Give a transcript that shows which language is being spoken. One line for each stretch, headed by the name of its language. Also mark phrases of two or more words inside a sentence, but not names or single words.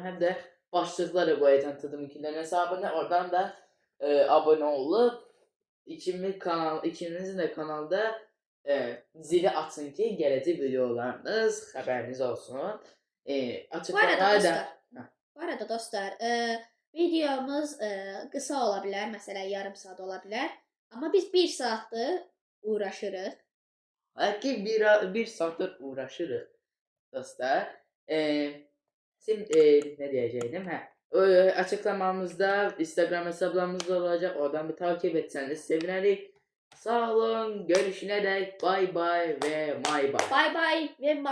Turkish: Hem de başlıkları koyacağım tadımkillerin hesabına. Oradan da abone olup ikinizin de kanalda zili açın ki gelecek videolarınız haberiniz olsun. Açıklamaya da
Azerbaijani: Bu arada dostlar, videomuz qısa ola bilər, məsələn yarım saat ola bilər. Amma biz 1 saatdır uğraşırıq.
Turkish: Belki bir saattir uğraşırız dostlar. Şimdi ne diyeceğim? Açıklamamızda Instagram hesaplarımız olacak. Oradan bir takip etseniz seviniriz. Sağ olun. Görüşene dek.
English: Bye bye
Turkish: ve may bye.
English: Bye bye
Turkish: ve